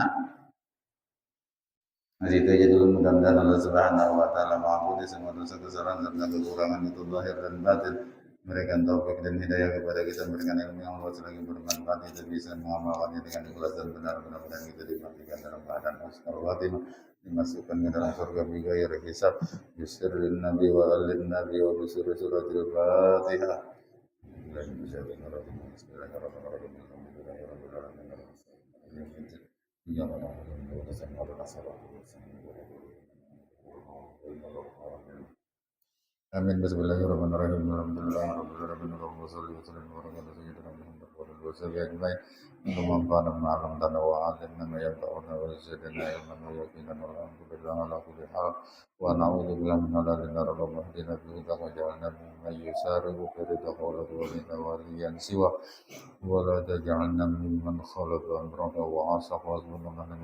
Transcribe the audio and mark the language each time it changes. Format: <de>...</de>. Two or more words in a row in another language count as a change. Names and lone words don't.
<id>Nah, itu aja dulu, mudah-mudahan</id> <ar>الله سبحانه وتعالى</ar> <id>mengampuni semua dosa kesalahan serta kekurangan itu zahir dan batin. Memberikan taufik dan hidayah kepada kita, memberikan ilmu yang luas lagi bermanfaat, kita bisa mengamalkannya dengan ikhlas dan benar. Mudah-mudahan kita dimatikan dalam keadaan</id> <ar>حسن الخاتمة,</ar> <id>dimasukkan ke dalam surga</id> <ar>بغير حساب بسر النبي وآل النبي وبسر سورة الفاتحة.</ar> <id>Amin.</id> <ar>بسم الله الرحمن الرحيم الحمد لله رب العالمين اللهم صل وسلم وبارك على سيدنا محمد وعلى آله وسلم. اللهم انفعنا بما علمتنا وعلمنا ما ينفعنا وزدنا علما ويقينا والحمد لله على كل حال ونعوذ بالله من حلال النار اللهم اهدنا بهداك وجعلنا ممن يسارع في رضاك ولا تولنا وليا سوى ولا تجعلنا ممن خلق امرك وعصاك وظلمنا من</ar>